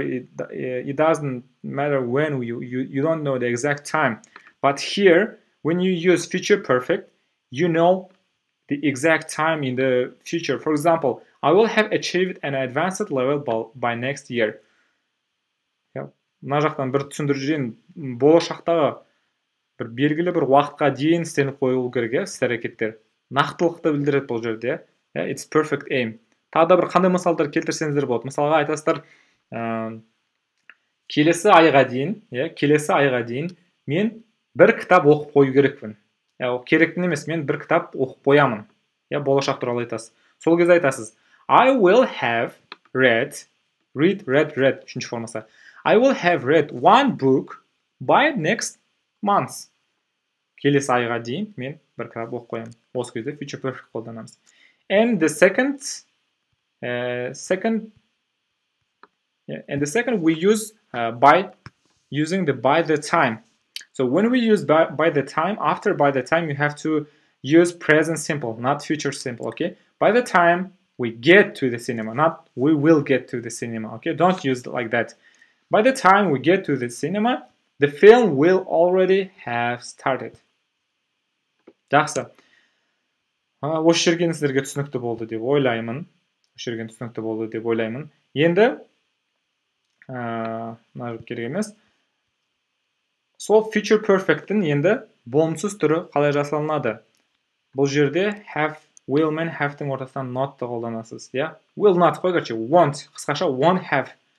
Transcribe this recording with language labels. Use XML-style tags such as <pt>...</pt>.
<en>It doesn't matter when, you don't know the exact time. But here, when you use future perfect, you know the exact time in the future. For example, I will have achieved an advanced level by next year.</en> <kk>Мына жақтан бір түсіндіріп жіберейін. Болашақтағы бір белгілі бір уақытқа дейін істеліп қойылу керек, іс-әрекеттер. Нақтылықты білдіреді бұл жерде.</kk> <en>It's perfect aim.</en> <kk>Тағы да бір қандай мысалдар келтірсеңіздер болады. Мысалға айтасыздар, келесі айға дейін мен бір кітап оқып қою керекпін. Керектін емес, мен бір кітап оқып қоямын. Болашақ туралы айтасыз. Сол кезде айтасыз,</kk> <en>I will have read,</en> <kk>үшінші формасы.</kk> <en>I will have read one book by next month.</en> <kk>Келесі айға дейін мен бір кітап оқып қоямын. Осы кезде future perfect қолданамыз.</kk> <en>And the second we use by using the by the time. So when we use by the time, after by the time you have to use present simple, not future simple, okay? By the time we get to the cinema, not we will get to the cinema. Okay, don't use it like that. By the time we get to the cinema, the film will already have started.</en> <kk>Жақсы. Осы жерге сіздерге түсінікті болды деп ойлаймын. Енді мына керек емес. Сол future perfect'тің енді болымсыз түрі қалай жасалынады? Бұл жерде have, will мен have-тің ортасынан not-ты қолданасыз. Will not қой, won't. Қысқаша won't have.</kk>